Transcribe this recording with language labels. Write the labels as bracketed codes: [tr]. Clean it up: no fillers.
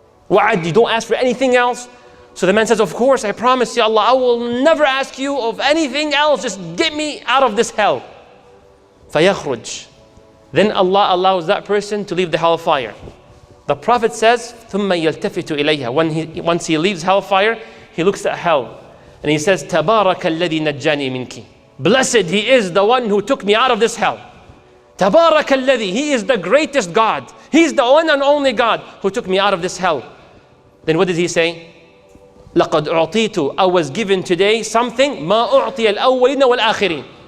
[en] Wa'ad, you don't ask for anything else? So the man says, of course, I promise you, Allah, I will never ask you of anything else. Just get me out of this hell. [ar] فَيَخْرُجْ. [en] Then Allah allows that person to leave the hellfire. The Prophet says, [ar] ثُمَّ يَلْتَفِتُ إِلَيْهَا. [en] Once he leaves hellfire, he looks at hell. And he says, [ar] تَبَارَكَ الَّذِي نَجَّانِي مِنْكِ. [en] Blessed He is the one who took me out of this hell. [ar] تَبَارَكَ الَّذِي. [en] He is the greatest God. He is the one and only God who took me out of this hell. Then what did he say? [ar] لَقَدْ أُعْطِيتُ. [en] I was given today something [ar] مَا أُعْطِيَ الْأَوَّلِينَ وَالْآخِرِينَ.